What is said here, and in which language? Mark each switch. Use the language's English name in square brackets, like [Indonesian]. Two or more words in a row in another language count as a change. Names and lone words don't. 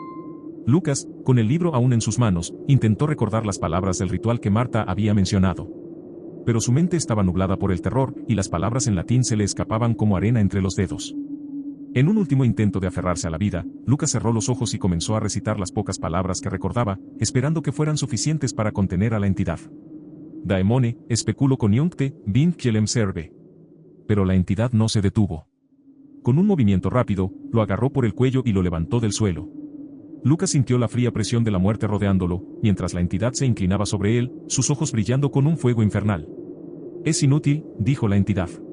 [Spanish] Lucas, con el libro aún en sus manos, intentó recordar las palabras del ritual que Marta había mencionado. Pero su mente estaba nublada por el terror, y las palabras en latín se le escapaban como arena entre los dedos. En un último intento de aferrarse a la vida, Lucas cerró los ojos y comenzó a recitar las pocas palabras que recordaba, esperando que fueran suficientes para contener a la entidad. [Latin] «Daemone, speculo coniuncte, vint cielem serve». [Spanish] Pero la entidad no se detuvo. Con un movimiento rápido, lo agarró por el cuello y lo levantó del suelo. Lucas sintió la fría presión de la muerte rodeándolo, mientras la entidad se inclinaba sobre él, sus ojos brillando con un fuego infernal. «Es inútil», dijo la entidad.